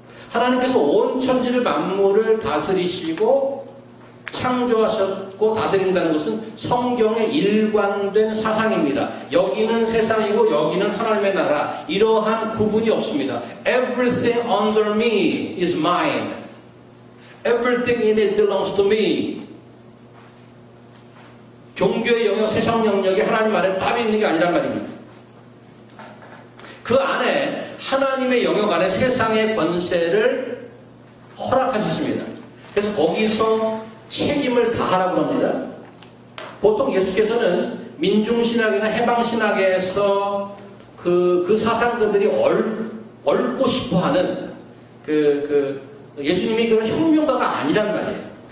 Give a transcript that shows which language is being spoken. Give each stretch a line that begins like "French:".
Korean: 하나님께서 온 천지를 만물을 다스리시고 창조하셨고 다스린다는 것은 성경의 일관된 사상입니다. 여기는 세상이고 여기는 하나님의 나라, 이러한 구분이 없습니다.
English: Everything under me is mine. Everything in it belongs to me.
Korean: 종교의 영역, 세상 영역에 하나님 안에 답이 있는 게 아니란 말입니다. 그 안에 하나님의 영역 안에 세상의 권세를 허락하셨습니다. 그래서 거기서 책임을 다하라고 합니다. 보통 예수께서는 민중신학이나 해방신학에서 그 사상가들이 얽고 싶어하는 예수님이 그런 혁명가가 아니란 말이에요.